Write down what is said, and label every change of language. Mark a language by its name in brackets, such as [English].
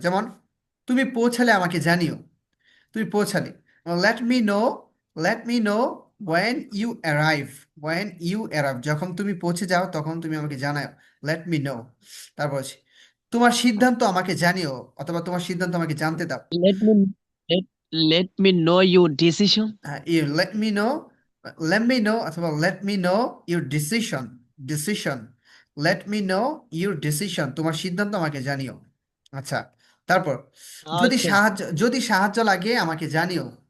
[Bangla] যেমন তুমি পৌঁছালে আমাকে জানিও, তুমি পৌঁছালে, [English] let me know, let me know when you arrive, when you arrive, [Bangla] যখন তুমি পৌঁছে যাও তখন তুমি আমাকে জানাও, [English] Let me know. [Bangla] তারপর হচ্ছে, তোমার সিদ্ধান্ত আমাকে জানিও অথবা তোমার সিদ্ধান্ত আমাকে জানতে দাও। [English] Let me let let me know your decision. You let me know অথবা let me know your decision, decision, let me know your decision, [Bangla] তোমার সিদ্ধান্ত আমাকে জানিও। আচ্ছা, তারপর [English] Okay. [Bangla] যদি সাহায্য লাগে আমাকে জানিও।